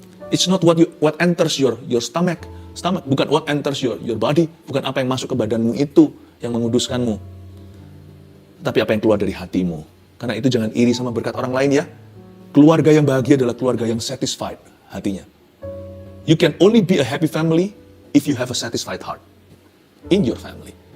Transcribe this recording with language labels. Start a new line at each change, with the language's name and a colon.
English: It's not what enters your stomach.
Indonesian: Bukan
English: what enters your body.
Indonesian: Bukan apa yang masuk ke badanmu itu yang menguduskanmu. Tapi apa yang keluar dari hatimu. Karena itu jangan iri sama berkat orang lain ya. Keluarga yang bahagia adalah keluarga yang satisfied hatinya.
English: You can only be a happy family if you have a satisfied heart in your family.